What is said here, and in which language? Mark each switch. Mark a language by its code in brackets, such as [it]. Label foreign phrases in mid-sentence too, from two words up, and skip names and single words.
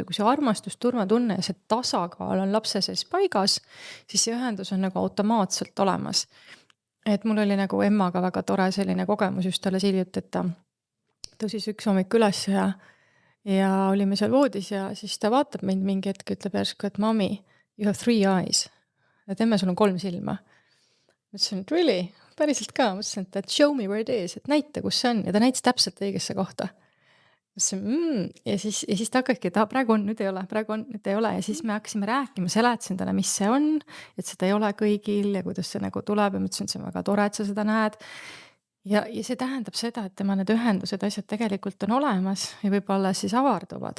[et] Kui see armastus, turvatunne ja see tasakaal on lapse sees paigas, siis see ühendus on nagu automaatselt olemas. Et mul oli nagu emmaga väga tore selline kogemus just alles hiljuti, et ta tõusis üks hommik üles ja olime seal voodis ja siis ta vaatab mind mingi hetk, ütleb järsku, et mami, [en] you have 3 eyes. [et] Et emme, sul on 3 silma. Mõtlesin, et really? Päriselt ka? Mõtlesin, et [en] show me where it is, [et] et näita, kus see on. Ja ta näitas täpselt õigesse kohta. Mõtlesin, ja siis ta hakkabki, et praegu on, nüüd ei ole, praegu on, nüüd ei ole. Ja siis me hakkasime rääkima, seletasin talle, mis see on, et seda ei ole kõigil ja kuidas see nagu tuleb. Ja mõtlesin, et see on väga tore, et sa seda näed. Ja see tähendab seda, et tema need ühendused, asjad tegelikult on olemas ja võib-olla siis avarduvad.